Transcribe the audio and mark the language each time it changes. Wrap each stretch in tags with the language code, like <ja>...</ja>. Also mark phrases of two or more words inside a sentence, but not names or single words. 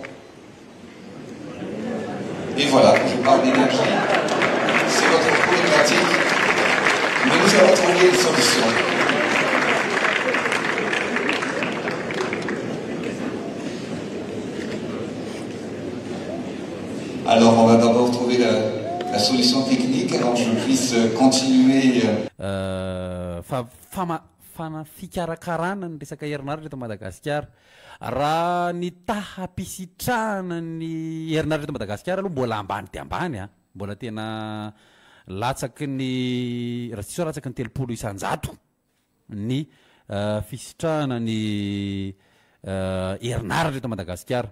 <fr>Et voilà, quand je parle d'énergie, c'est votre problématique, mais nous allons trouver une solution. Alors, on va d'abord trouver la solution technique avant que je puisse continuer.</fr> <mg>Fikarakarana ny resaka herinaratra eto Madagasikara. Raha ny tahapisitrahana ny herinaratra eto Madagasikara aloha mbola ambany dia ambany a. Mbola tena latsaky ny raha tsisy latsaky ny 30 isanjato ny fisitrahana ny herinaratra eto Madagasikara.</mg>